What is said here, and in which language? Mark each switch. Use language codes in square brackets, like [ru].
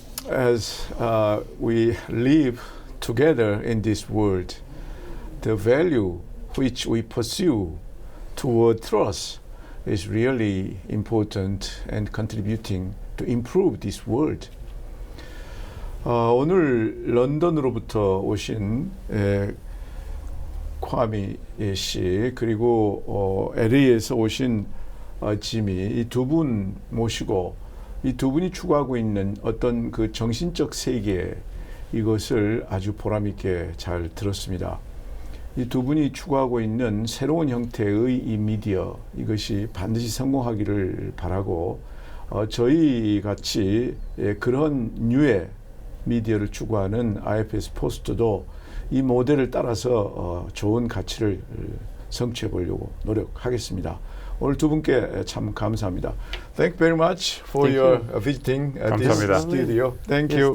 [en] As we live together in this world, the value which we pursue toward trust is really important and contributing to improve this world. [ko] 오늘 런던으로부터 오신 콰미 씨, 그리고 LA에서 오신 지미, 이 두 분 모시고 이 두 분이 추구하고 있는 어떤 그 정신적 세계, 이것을 아주 보람 있게 잘 들었습니다. 이 두 분이 추구하고 있는 새로운 형태의 이 미디어, 이것이 반드시 성공하기를 바라고, 저희 같이 그런 류의 미디어를 추구하는 IFS 포스트도 이 모델을 따라서 좋은 가치를 성취해 보려고 노력하겠습니다. 오늘 두 분께 참 감사합니다. [en] Thank you very much for your visiting this studio. Thank you.